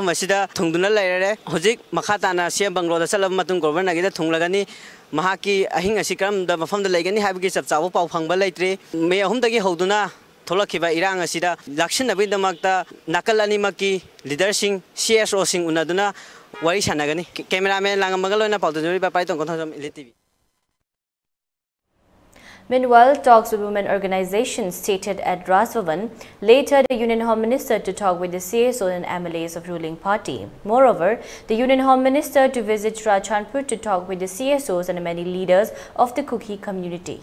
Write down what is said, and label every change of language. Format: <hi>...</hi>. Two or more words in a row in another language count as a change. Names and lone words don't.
<mni>asida thungduna lairare hojik makhatana sia banglo da salab matung governor gi da thunglagani mahaki ahing asi karam da mafam da laigani habigi chapchawo pau phangba laitri me ahum dagi hoduna tholakhiba irang asida laksina wedamakta nakalani maki leader sing CSO sing unaduna wari sanagani cameraman langamaga loina pauduri ba paitong kontham ELITETV.</mni> <en>Meanwhile, talks with women organizations stated at Rajbhavan. Later, the Union Home Minister to talk with the CSO and MLAs of ruling party. Moreover, the Union Home Minister to visit Rajchandpur to talk with the CSOs and many leaders of the Kuki community.</en>